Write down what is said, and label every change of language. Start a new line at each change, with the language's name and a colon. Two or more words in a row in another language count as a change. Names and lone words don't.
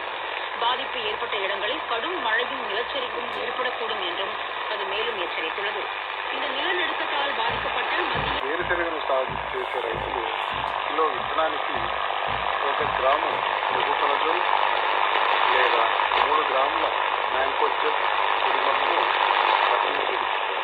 Tamil: பாதிப்பு ஏற்பட்ட இடங்களில் கடும் மழையும் நிலச்சரிவும் ஏற்படக்கூடும் என்றும் அது மேலும் எச்சரித்துள்ளது. இந்த நிலநடுக்கத்தால் பாதிக்கப்பட்ட
Telugu: వేరుశనగను సాగు చేసే రైతులు కిలో విత్తనానికి 1 గ్రాము రుబుకొనజోల్ లేదా 3 గ్రాముల మ్యాంకోజెబ్ పొడిమందును పట్టణంలో ఇస్తారు.